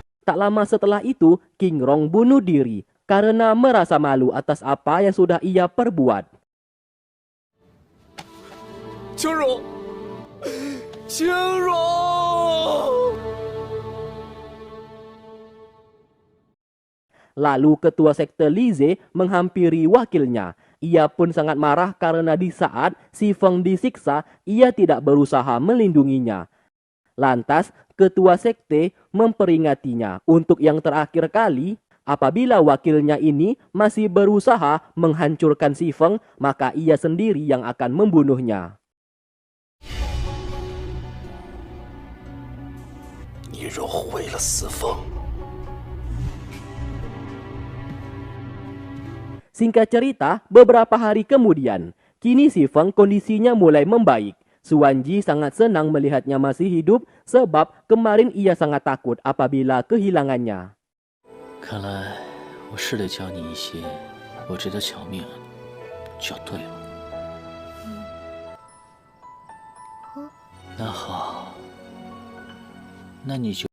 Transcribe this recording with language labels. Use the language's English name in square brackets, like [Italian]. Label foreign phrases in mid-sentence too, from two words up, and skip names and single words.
[Indonesian] Tak lama setelah itu, King Rong bunuh diri karena merasa malu atas apa yang sudah ia perbuat. [Chinese] 青荣，青荣。 [Indonesian] Lalu ketua sekte Lize menghampiri wakilnya. Ia pun sangat marah karena di saat si Feng disiksa, ia tidak berusaha melindunginya. Lantas, ketua sekte memperingatinya untuk yang terakhir kali, apabila wakilnya ini masih berusaha menghancurkan si Feng, maka ia sendiri yang akan membunuhnya. [Chinese] 你若毁了四凤， [Indonesian] Singkat cerita, beberapa hari kemudian, kini si Feng kondisinya mulai membaik. Suanji sangat senang melihatnya masih hidup sebab kemarin ia sangat takut apabila kehilangannya. [Chinese] 看来我是得教你一些我值得巧命就对了。那好，那你就。